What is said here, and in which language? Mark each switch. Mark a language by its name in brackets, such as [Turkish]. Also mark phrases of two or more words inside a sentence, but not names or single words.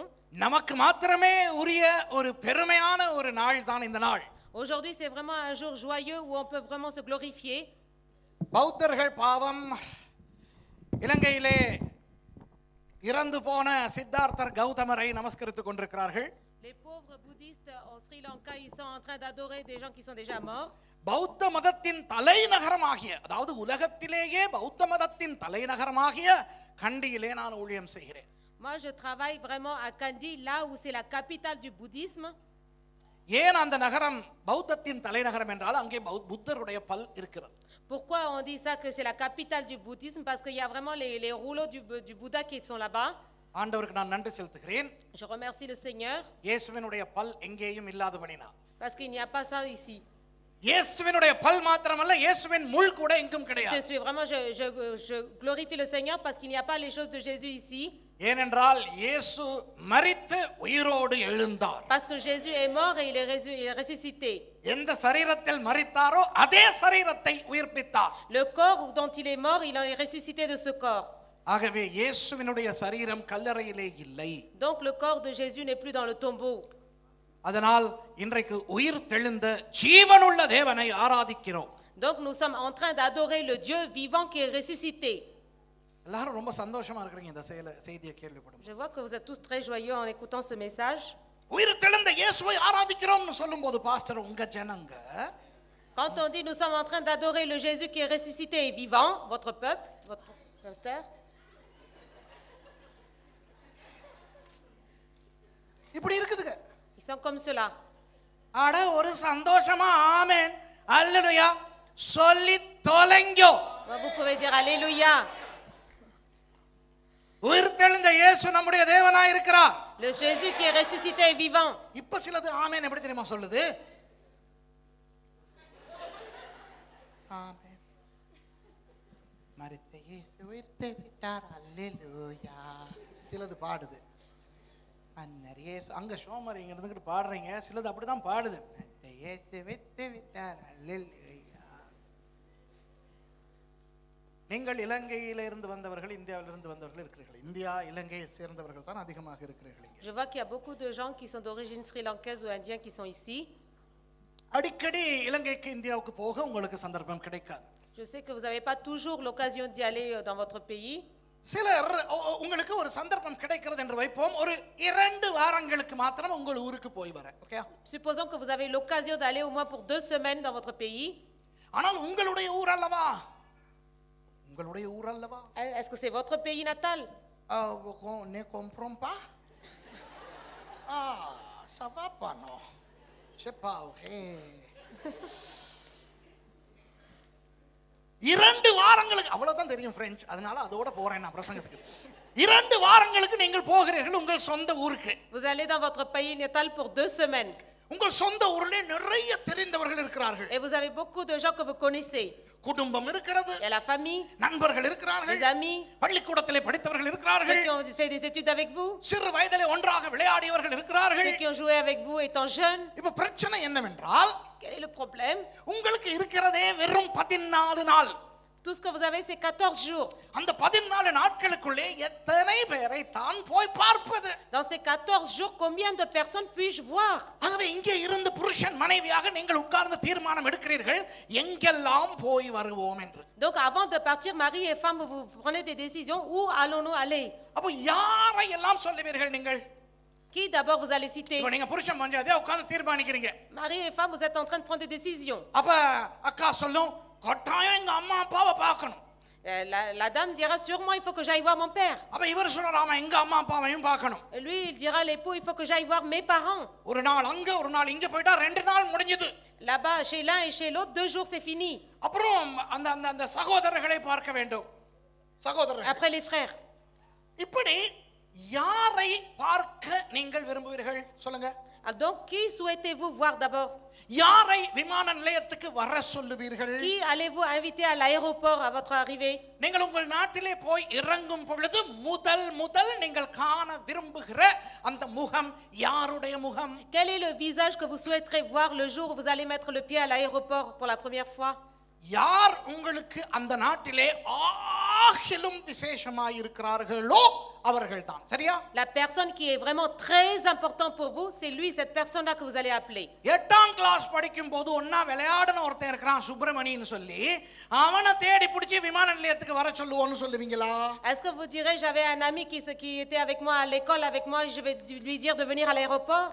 [Tamil] நமக்கு மாத்திரமே உரிய ஒரு பெருமையான ஒரு நாள் தான் இந்த நாள். [French] Aujourd'hui c'est vraiment un jour joyeux où on peut vraiment se glorifier. [Tamil] பௌத்தர்கள் பாவம் இலங்கையிலே இறந்து போன சித்தார்த்தர் கௌதமரை நமஸ்கரித்துக் கொண்டிருக்கிறார்கள். [French] Les pauvres bouddhistes au Sri Lanka, ils sont en train d'adorer des gens qui sont déjà morts. [Tamil] பௌத்த மதத்தின் தலைநகரமாகிய, அதாவது உலகத்திலேயே பௌத்த மதத்தின் தலைநகரமாகிய கண்டியிலே நான் ஊழியம் செய்கிறேன். [French] Moi je travaille vraiment à Kandy, là où c'est la capitale du bouddhisme. [Tamil] ஏன் அந்த நகரம் பௌத்தத்தின் தலைநகரம் என்றால் அங்கே புத்தருடைய பல் இருக்கிறது. [French] Pourquoi on dit ça que c'est la capitale du bouddhisme? Parce qu'il y a vraiment les rouleaux du Bouddha qui sont là-bas. [Tamil] ஆண்டவருக்கு நான் நன்றி செலுத்துகிறேன். [French] Je remercie le Seigneur. [Tamil] இயேசுவினுடைய பல் எங்கேயும் இல்லாதபடினா. [French] Parce qu'il n'y a pas ça ici. [Tamil] இயேசுவினுடைய பல் மாத்திரமல்ல, இயேசுவின் முள் கூட எங்கும் கிடையாது. [French] Je glorifie le Seigneur parce qu'il n'y a pas les choses de Jésus ici. [Tamil] ஏனென்றால் இயேசு மரித்து உயிரோடு எழுந்தார். [French] Parce que Jésus est mort et il est ressuscité. [Tamil] எந்த சரீரத்தில் மரித்தாரோ அதே சரீரத்தை உயிர்ப்பித்தார். [French] Le corps dont il est mort, il est ressuscité de ce corps. [Tamil] ஆகவே இயேசுவினுடைய சரீரம் கல்லறையிலே இல்லை. [French] Donc le corps de Jésus n'est plus dans le tombeau. [Tamil] அதனால் இன்றைக்கு உயிர் தெழுந்த ஜீவனுள்ள தேவனை ஆராதிக்கிறோம். [French] Donc nous sommes en train d'adorer le Dieu vivant qui est ressuscité. [Tamil] எல்லாரும் ரொம்ப சந்தோஷமா இருக்கீங்க இந்த செய்தியை கேள்விப்படும். [French] Je vois que vous êtes tous très joyeux en écoutant ce message. [Tamil] உயிர் தெழுந்த இயேசுவை ஆராதிக்கிறோம்னு சொல்லும்போது பாஸ்டர் உங்க ஜனங்க, [French] quand on dit nous sommes en train d'adorer le Jésus qui est ressuscité et vivant, votre peuple, votre pasteur, [Tamil] இப்படி இருக்குதுங்க. [French] ils sont comme cela. [Tamil] அட ஒரு சந்தோஷமா ஆமென் அல்லேலூயா சொல்லி தொலைங்கோ. [French] Vous pouvez dire alléluia. [Tamil] உயிர் தெழுந்த இயேசு நம்முடைய தேவனாய் இருக்கிறார். [French] Le Jésus qui est ressuscité et vivant. [Tamil] இப்ப சிலது ஆமென் எப்படி தெரியுமா சொல்லுது? ஆமென் மரித்த இயேசு உயிர்த்து விட்டார் அல்லேலூயா. சிலது பாடுது அன்னர் இயேசு, அங்க சோமர் இங்க இருந்துகிட்டு பாடுறீங்க, சிலது அப்படிதான் பாடுது மரித்த இயேசு உயிர்த்து விட்டார் அல்லேலூயா. நீங்கள் இலங்கையிலிருந்து வந்தவர்கள், இந்தியாவிலிருந்து வந்தவர்கள் இருக்கிறீர்கள். இந்தியா இலங்கையை சேர்ந்தவர்கள் தான் அதிகமாக இருக்கிறீர்கள். [French] Je vois qu'il y a beaucoup de gens qui sont d'origine sri-lankaise ou indienne qui sont ici. [Tamil] அடிக்கடி இலங்கைக்கு இந்தியாவுக்கு போக உங்களுக்கு சந்தர்ப்பம் கிடைக்காது. [French] Je sais que vous n'avez pas toujours l'occasion d'y aller dans votre pays. [Tamil] சிலர் உங்களுக்கு ஒரு சந்தர்ப்பம் கிடைக்கிறது என்று வைப்போம், ஒரு 2 வாரங்களுக்கு மாத்திரம் உங்கள் ஊருக்கு போய் வர. ஓகே, [French] Supposons que vous avez l'occasion d'aller au moins pour 2 semaines dans votre pays. [Tamil] ஆனால் உங்களுடைய ஊர் அல்லவா, உங்களுடைய ஊர் அல்லவா, [French] Est-ce que c'est votre pays natal? ne comprends pas. Ça va pas, non, je sais pas. [Tamil] Okay, 2 வாரங்களுக்கு அவ்வளவுதான் தெரியும் பிரெஞ்சு, அதனால அதோட போறேன் நான் பிரசங்கத்துக்கு. 2 வாரங்களுக்கு நீங்கள் போகிறீர்கள் உங்கள் சொந்த ஊருக்கு. [French] Vous allez dans votre pays natal pour 2 semaines. [Tamil] உங்கள் சொந்த ஊரிலே நிறைய தெரிந்தவர்கள் இருக்கிறார்கள். [French] Et vous avez beaucoup de gens que vous connaissez. [Tamil] குடும்பம் இருக்கிறது, [French] Il y a la famille, [Tamil] நண்பர்கள் இருக்கிறார்கள், [French] les amis, [Tamil] பள்ளிக்கூடத்திலே படித்தவர்கள் [French] ceux [Tamil] இருக்கிறார்கள், [French] qui ont fait des études avec vous, [Tamil] சிறு வயதிலே ஒன்றாக விளையாடியவர்கள் இருக்கிறார்கள். [French] ceux qui ont joué avec vous étant jeunes. [Tamil] இப்ப பிரச்சனை என்னவென்றால், [French] Quel est le problème? [Tamil] உங்களுக்கு இருக்கிறதே வெறும் 14 நாள். [French] Tout ce que vous avez, c'est 14 jours. [Tamil] அந்த 14 நாட்களுக்குள்ளே எத்தனை பேரை தான் போய் பார்ப்பது? [French] Dans ces 14 jours, combien de personnes puis-je voir? [Tamil] ஆகவே இங்கே இருந்து புருஷன் மனைவியாக நீங்கள் உட்கார்ந்து தீர்மானம் எடுக்கிறீர்கள் எங்கெல்லாம் போய் வருவோம் என்று. [French] Donc avant de partir, mari et femme, vous prenez des décisions. Où allons-nous aller? [Tamil] அப்ப யாரை எல்லாம் சொல்லுவீர்கள் நீங்கள்? [French] Qui d'abord vous allez citer? [Tamil] இப்ப நீங்க புருஷன் மனைவியா உட்கார்ந்து தீர்மானிக்கிறீங்க. [French] Mari et femme, vous êtes en train de prendre des décisions. [Tamil] அப்ப அக்கா சொல்லும், கட்டாயம் எங்க அம்மா அப்பாவை பார்க்கணும். [French] La dame dira sûrement il faut que j'aille voir mon père. [Tamil] அப்ப இவர் சொல்றாம எங்க அம்மா அப்பாவையும் பார்க்கணும். [French] Et lui il dira l'époux il faut que j'aille voir mes parents. [Tamil] ஒரு நாள் அங்க ஒரு நாள் இங்க போய்ட்டா 2 நாள் முடிஞ்சது. [French] Là-bas chez l'un et chez l'autre 2 jours c'est fini. [Tamil] அப்புறம் அந்த அந்த அந்த சகோதரர்களை பார்க்க வேண்டும். சகோதரர்கள். [French] Après les frères. [Tamil] இப்படி யாரை பார்க்க நீங்கள் விரும்புவீர்கள் சொல்லுங்க? [French] Donc qui souhaitez-vous voir d'abord? [Tamil] யாரை விமான நிலையத்துக்கு வர சொல்லுவீர்கள்? [French] Qui allez-vous inviter à l'aéroport à votre arrivée? [Tamil] நீங்கள் உங்கள் நாட்டிலே போய் இறங்கும் பொழுது முதல் நீங்கள் காண விரும்புகிற அந்த முகம் யாருடைய முகம்? [French] Quel est le visage que vous souhaiterez voir le jour où vous allez mettre le pied à l'aéroport pour la première fois? [Tamil] யார் உங்களுக்கு அந்த நாட்டிலே ஆகிலும் விசேஷமாய் இருக்கிறார்களோ அவர்கள்தான். சரியா? [French] La personne qui est vraiment très importante pour vous, c'est lui, cette personne-là que vous allez appeler. [Tamil] 8ஆம் கிளாஸ் படிக்கும் போது ஒண்ணா விளையாடுன ஒருத்தன் இருக்கிறான் சுப்பிரமணின்னு சொல்லி, அவனை தேடி பிடிச்சி விமான நிலையத்துக்கு வர சொல்லுவோம்னு சொல்லுவீங்களா? [French] Est-ce que vous direz j'avais un ami qui était avec moi à l'école avec moi, je vais lui dire de venir à l'aéroport?